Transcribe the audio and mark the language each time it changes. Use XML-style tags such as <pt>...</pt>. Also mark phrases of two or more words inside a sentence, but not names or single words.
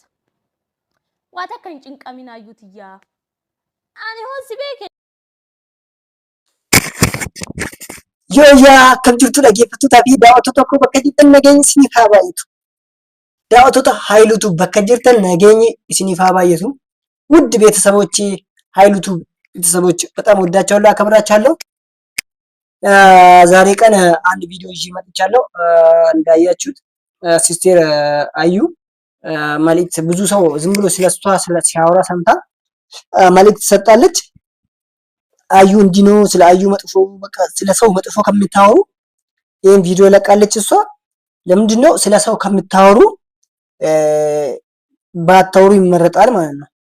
<om>Waan akka hin cinqamin Ayyuuti yaa ani hoo si beeke. Yoo akkam jirtu dhaggeeffattootaa fi daawwattoota koo bakka jirtan nageenyi isiniif haa baay'atu. Daawwattoota Haayiluutu bakka jirtan nageenyi isiniif haa baay'atu.</om> <am>ውድ ቤተሰቦቼ ሀይሉቱ ቤተሰቦች በጣም ወዳቸዋለሁ አከብራቸዋለሁ። ዛሬ ቀን አንድ ቪዲዮ ይዤ መጥቻለሁ። እንዳያችሁት ሲስቴር አዩ መልእክት ብዙ ሰው ዝም ብሎ ስለሷ ሲያወራ ሰምታ መልእክት ሰጣለች። አዩ እንዲህ ነው ስለ አዩ መጥፎ በቃ ስለ ሰው መጥፎ ከምታወሩ ይሄን ቪዲዮ ለቃለች። እሷ ለምንድነው ስለ ሰው ከምታወሩ ባታወሩ ይመረጣል ማለት ነው።</am>